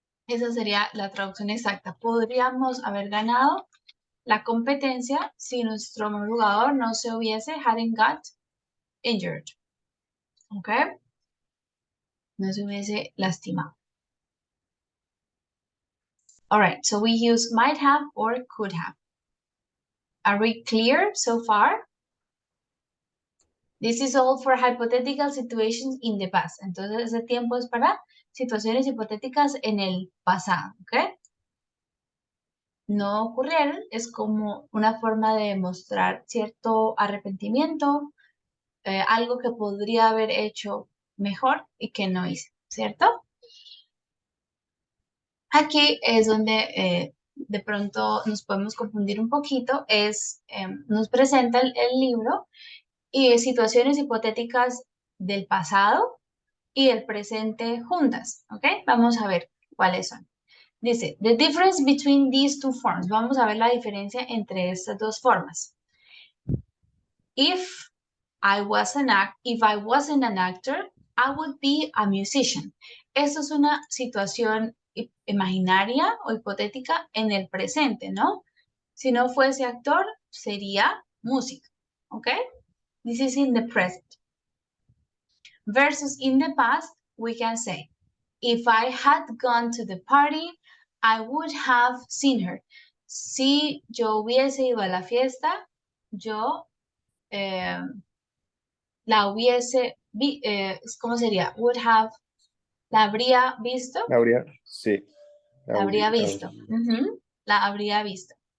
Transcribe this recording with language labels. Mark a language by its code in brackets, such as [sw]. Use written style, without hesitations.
[es] Esa sería la traducción exacta. Podríamos haber ganado la competencia si nuestro jugador no se hubiese [en] hadn't got injured. [es] ¿Ok? No se hubiese lastimado. [en] All right, so we use might have or could have. Are we clear so far? This is all for hypothetical situations in the past. [es] Entonces, ese tiempo es para situaciones hipotéticas en el pasado, ¿ok? No ocurrieron, es como una forma de mostrar cierto arrepentimiento, algo que podría haber hecho mejor y que no hice, ¿cierto? Aquí es donde de pronto nos podemos confundir un poquito, nos presenta el libro y situaciones hipotéticas del pasado y el presente juntas, ¿ok? Vamos a ver cuáles son. [en] Dice, the difference between these two forms. [es] Vamos a ver la diferencia entre estas dos formas. [en] If I wasn't an actor, I would be a musician. [es] Esto es una situación imaginaria o hipotética en el presente, ¿no? Si no fuese actor, sería músico, ¿ok? [en] This is in the present. Versus in the past, we can say, if I had gone to the party, I would have seen her. [es] Si yo hubiese ido a la fiesta, yo la hubiese, ¿cómo sería? Would have, la habría visto. ¿La habría? Sí. La habría visto. La habría visto.